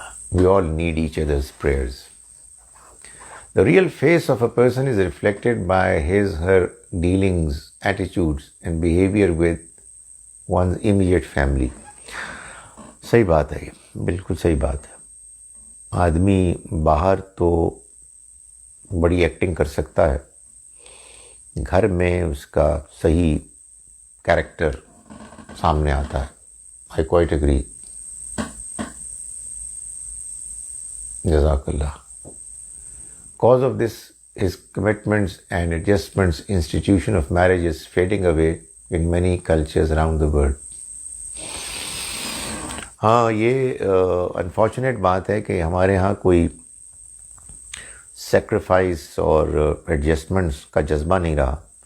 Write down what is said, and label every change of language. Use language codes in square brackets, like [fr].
[en] We all need each other's prayers. The real face of a person is reflected by her dealings, attitudes and behavior with one's immediate family. [ur] صحیح بات ہے، یہ بالکل صحیح بات ہے. آدمی باہر تو بڑی ایکٹنگ کر سکتا ہے، گھر میں اس کا صحیح کیریکٹر سامنے آتا ہے. [en] I quite agree. [ur] جزاک اللہ. [en] Cause of this is commitments and adjustments. Institution of marriage is fading away in many cultures around the world. [ur] ہاں، یہ انفارچونیٹ بات ہے کہ ہمارے ہاں کوئی سیکریفائس اور ایڈجسٹمنٹس کا جذبہ نہیں رہا.